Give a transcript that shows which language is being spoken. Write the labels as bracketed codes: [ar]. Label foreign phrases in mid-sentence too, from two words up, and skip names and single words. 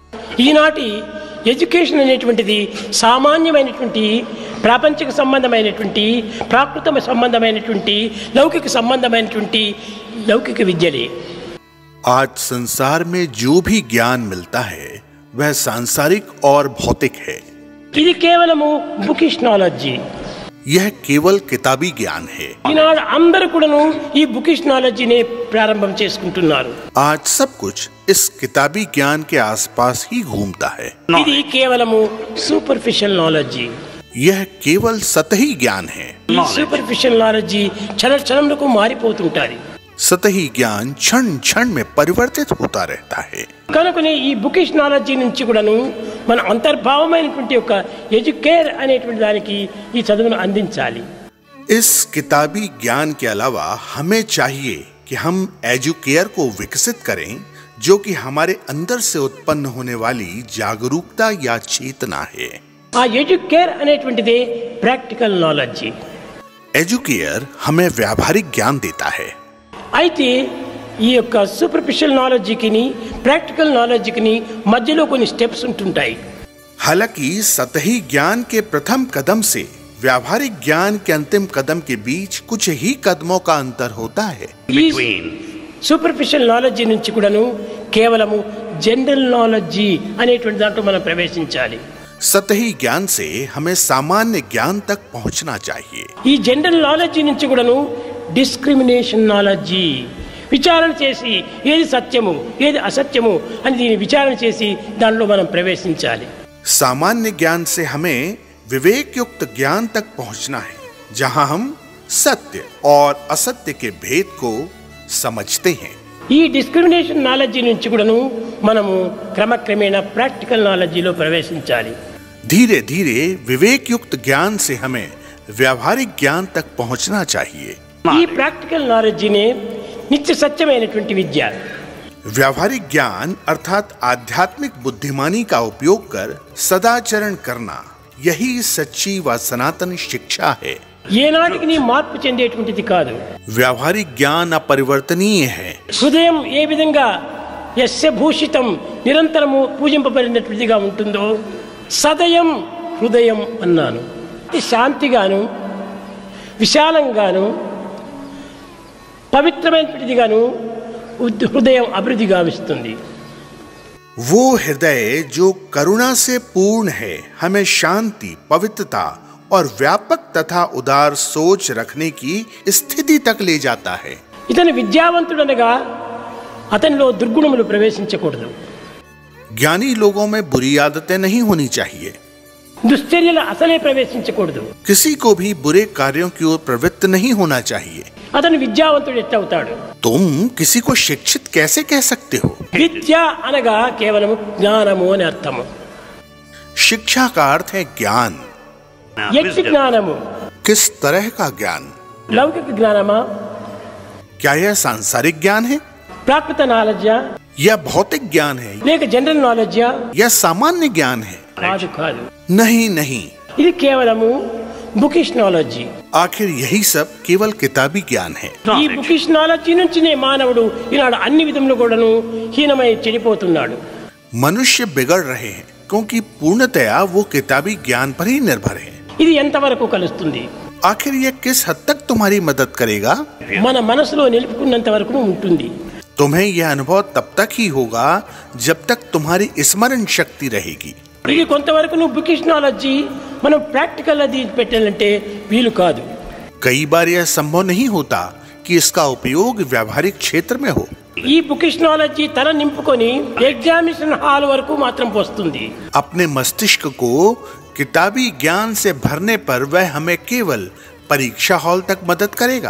[te] ఈనాటి ఎడ్యుకేషన్ అనేటువంటిది సామాన్యమైనటువంటి ప్రాపంచిక సంబంధమైనటువంటి ప్రాకృత సంబంధమైనటువంటి లౌకిక సంబంధమైనటువంటి లౌకిక విద్యలే। [hi] आज संसार में जो भी ज्ञान मिलता है वह सांसारिक और भौतिक है। [te] ఇది కేవలము [en] bookish knowledge, [hi] यह केवल किताबी ज्ञान है। [te] ఈనాడు అందరూ కూడాను ఈ [en] bookish knowledge [te] ప్రారంభం చేసుకుంటున్నారు। [hi] आज सब कुछ इस किताबी ज्ञान के आसपास ही घूमता है। [te] ఇది కేవలము [en] superficial knowledge, [hi] यह केवल सतही ज्ञान है। [te] ఈ [en] superficial knowledge [te] క్షణ క్షణంకు మారిపోతుంటారు। [hi] सतही ज्ञान क्षण क्षण में परिवर्तित होता रहता है। [te] కనుకనే ఈ [en] bookish knowledge [te] నుంచి కూడాను మన అంతర్భావమైనటువంటి ఒక ఎడ్యుకేర్ అనేటువంటి దానికి ఈ చదువును అందించాలి। [hi] इस किताबी ज्ञान के अलावा हमें चाहिए कि हम एजुकेयर को विकसित करें, जो कि हमारे अंदर से उत्पन्न होने वाली जागरूकता या चेतना है। [te] ఆ ఎడ్యుకేర్ అనేటువంటిది [en] practical knowledge. [hi] एजुकेयर हमें व्यावहारिक ज्ञान देता है। [te] అయితే ఈ యొక్క [en] superficial knowledge practical knowledge [te] మధ్యలో కొన్ని స్టెప్స్ ఉంటుంటాయి। [hi] हालांकि सतही ज्ञान के प्रथम कदम से व्यावहारिक ज्ञान के अंतिम कदम के बीच कुछ ही कदमों का अंतर होता है। [te] ఈ [en] superficial knowledge [te] నుంచి కూడాను కేవలము [en] general knowledge [te] అనేటువంటి దాంట్లో మనం ప్రవేశించాలి। [hi] सतही ज्ञान से हमें सामान्य ज्ञान तक पहुंचना चाहिए। [te] ఈ [en] general knowledge [te] నుంచి కూడాను [en] discrimination knowledge, [te] విచారణ చేసి ఏది సత్యము ఏది అసత్యము అని దీన్ని విచారణ చేసి దానిలో మనం ప్రవేశించాలి। [hi] सामान्य ज्ञान से हमें विवेक युक्त ज्ञान तक पहुंचना है, जहां हम सत्य और असत्य के भेद को समझते हैं। [te] ఈ [en] discrimination knowledge [te] నుంచి కూడాను మనము క్రమక్రమేణా [en] practical knowledge [te] ప్రవేశించాలి। [hi] धीरे धीरे विवेक युक्त ज्ञान से हमें व्यावहारिक ज्ञान तक पहुंचना चाहिए। [te] ఈ [en] practical knowledge [te] నిత్య సత్యమైనటువంటి విద్య। [hi] व्यावहारिक ज्ञान अर्थात आध्यात्मिक बुद्धिमानी का उपयोग कर सदाचरण करना, यही सच्ची व सनातन शिक्षा है। [te] ఏనాటికి నీ మార్పు చెందేటువంటిది కాదు। [hi] व्यावहारिक ज्ञान अपरिवर्तनीय है। [te] హృదయం ఏ విధంగా యస్య భూషితం నిరంతరము పూజింపబడినటువంటిదిగా ఉంటుందో సదయం హృదయం అన్నాను। శాంతిగాను విశాలంగాను పవిత్రమైనటువంటిదిగాను హృదయం అభివృద్ధి గావిస్తుంది। [hi] वो हृदय जो करुणा से पूर्ण है हमें शांति, पवित्रता और व्यापक तथा उदार सोच रखने की स्थिति तक ले जाता है। [te] ఇతను విద్యావంతుడనగా అతనిలో దుర్గుణములు ప్రవేశించకూడదు। [hi] ज्ञानी लोगों में बुरी आदतें नहीं होनी चाहिए। [te] దుశ్చర్యలు అసలే ప్రవేశించకూడదు। [hi] किसी को भी बुरे कार्यों की ओर प्रवृत्त नहीं होना चाहिए। [te] అతను విద్యావంతుడు ఎట్లవుతాడు? [hi] तुम किसी को शिक्षित कैसे कह सकते हो? [te] విద్య అనగా కేవలము జ్ఞానము అని అర్థము। [hi] शिक्षा का अर्थ है ज्ञान। [te] ఎట్టి జ్ఞానము? [hi] किस तरह का ज्ञान? [te] లౌకిక జ్ఞానమా, [hi] क्या यह सांसारिक ज्ञान है [te] ప్రాకృత నాలెడ్జా, [hi] या भौतिक ज्ञान है [te] లేక [en] general knowledge? [hi] या सामान्य ज्ञान है? [te] కాదు కాదు, [hi] नहीं नहीं, [te] ఇది కేవలము [en] bookish knowledge. [hi] आखिर यही सब केवल किताबी ज्ञान है। [te] ఈ [en] bookish knowledge [te] నుంచినే మానవుడు ఈనాడు అన్ని విధములు కూడాను హీనమై చెడిపోతున్నాడు। [hi] मनुष्य बिगड़ रहे हैं क्योंकि पूर्णतया वो किताबी ज्ञान पर ही निर्भर है। [te] ఇది ఎంతవరకు కలుస్తుంది? [hi] आखिर यह किस हद तक तुम्हारी मदद करेगा? [te] మన మనసులో నిలుపుకున్నంత వరకు ఉంటుంది। [hi] तुम्हें यह अनुभव तब तक ही होगा जब तक तुम्हारी स्मरण शक्ति रहेगी। [te] ఇది కొంతవరకు నువ్వు [en] bookish knowledge [te] మనం ప్రాక్టికల్ అది పెట్టాలంటే వీలు కాదు। [hi] कई बार यह संभव नहीं होता कि इसका उपयोग व्यावहारिक क्षेत्र में हो। [te] ఈ [en] bookish knowledge [te] తన నింపుకొని [en] examination hall [te] వరకు మాత్రం వస్తుంది। [hi] अपने मस्तिष्क को किताबी ज्ञान से भरने पर वह हमें केवल परीक्षा हॉल तक मदद करेगा।